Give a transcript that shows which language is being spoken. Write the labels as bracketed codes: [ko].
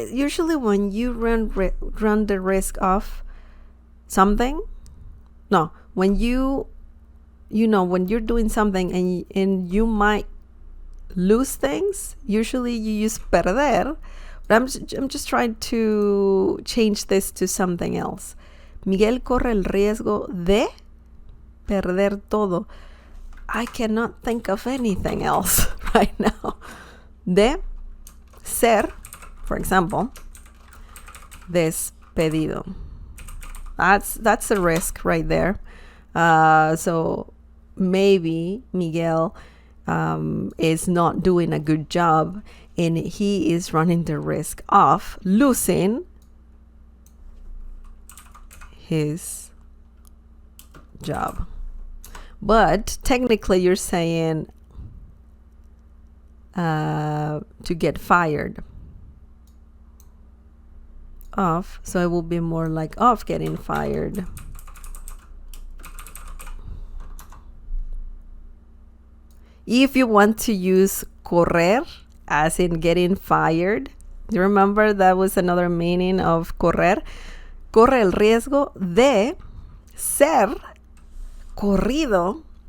[en] Usually when you run the risk of something, no, when you're doing something and you might lose things, usually you use perder, but I'm just trying to change this to something else. [es] Miguel corre el riesgo de perder todo. [en] I cannot think of anything else right now. [es] De ser, [en] for example, [es] despedido. [en] That's a risk right there. So maybe Miguel is not doing a good job and he is running the risk of losing his job. But technically you're saying to get fired. Of, so it will be more like of getting fired. If you want to use correr as in getting fired, you remember that was another meaning of correr. [es] Corre el riesgo de ser corrido.